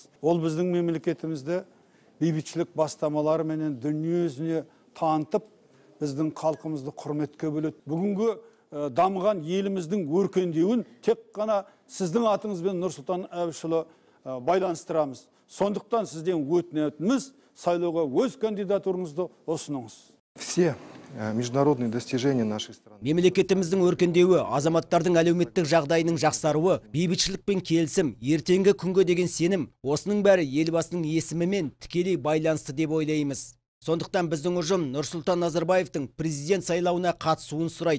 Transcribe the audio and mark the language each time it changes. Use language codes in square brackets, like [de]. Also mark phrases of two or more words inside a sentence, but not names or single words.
[kk] Ол біздің мемлекетімізді бейбітшілік бастамалары менен дүниежүзіне танытып, біздің халқымызды құрметке бөледі. Бүгінгі дамыған еліміздің өркендеуін тек қана сіздің атыңызбен Нұрсұлтан Әбішұлы байланыстырамыз. Сондықтан сізден өтінетініміз сайлауға өз кандидатураңызды ұсыныңыз. [ru] Все международные достижения нашей страны. [kk] Мемлекетіміздің өркендеуі, азаматтардың әлеуметтік жағдайының жақсаруы, бейбітшілік пен келісім, ертеңгі күнге деген сенім, осының бәрі елбасының есімімен тікелей байланысты деп ойлаймыз. Сондықтан біздің ұжым Нұрсұлтан Назарбаевтың президент сайлауына қатысуын сұрайды.